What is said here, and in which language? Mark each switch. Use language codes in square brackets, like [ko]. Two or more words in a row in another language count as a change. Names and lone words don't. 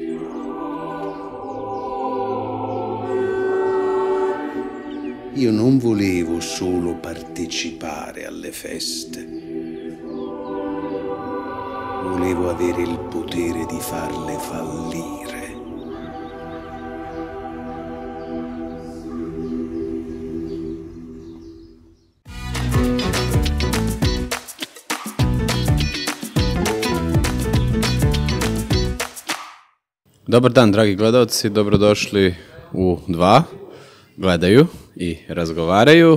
[it] Io non volevo solo partecipare alle feste. Volevo avere il potere di farle fallire. [hr] Dobar dan, dragi gledalci, dobrodošli u 2, gledaju i razgovaraju.